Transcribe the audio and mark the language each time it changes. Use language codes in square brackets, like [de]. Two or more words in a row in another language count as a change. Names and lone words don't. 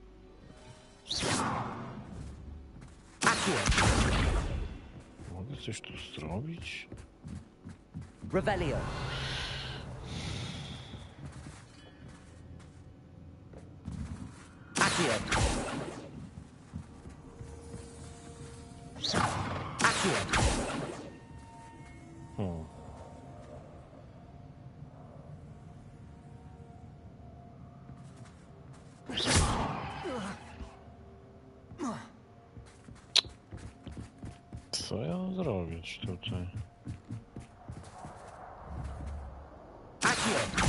[pl] Mogę coś tu zrobić? Revelio. Accio. Accio. Co ja mam zrobić tutaj? Accio.